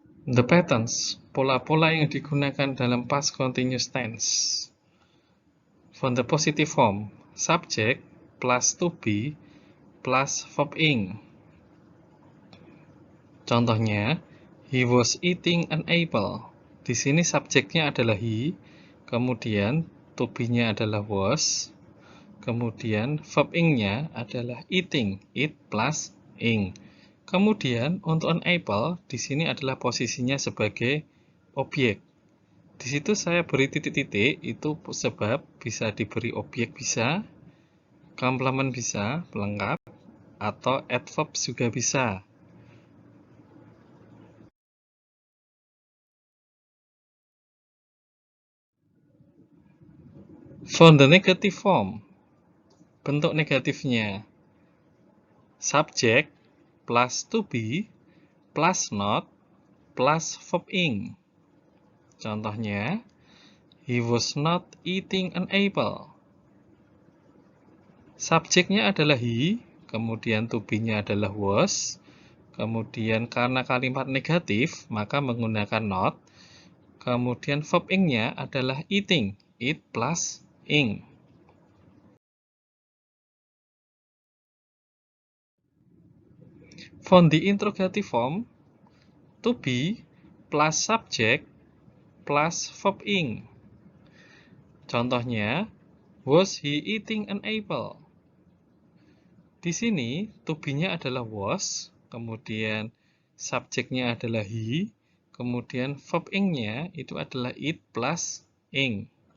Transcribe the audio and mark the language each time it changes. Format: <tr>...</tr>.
<en>The patterns,</en> <id>pola-pola yang digunakan dalam past continuous tense.</id> <en>For the positive form, subject plus to be plus verb ing.</en> <id>Contohnya,</id> <en>he was eating an apple.</en> <id>Di sini subjeknya adalah he, kemudian to be-nya adalah was, kemudian verb ing-nya adalah eating, eat plus ing. Kemudian untuk an apple di sini adalah posisinya sebagai objek. Di situ saya beri titik-titik itu sebab bisa diberi objek bisa, komplement bisa, pelengkap, atau adverb juga bisa.</id> <en>For the negative form,</en> <id>bentuk negatifnya</id> <en>subject plus to be plus not plus verb ing.</en> <id>Contohnya,</id> <en>he was not eating an apple.</en> <id>Subjeknya adalah he, kemudian to be-nya adalah was, kemudian karena kalimat negatif, maka menggunakan not, kemudian verb ing-nya adalah eating, eat plus ing.</id> <en>For the interrogative form, to be plus subject plus verb ing.</en> <id>Contohnya,</id> <en>was he eating an apple?</en> <id>Di sini, to be-nya adalah was, kemudian subjeknya adalah he, kemudian verb ing-nya itu adalah eat plus ing.</id>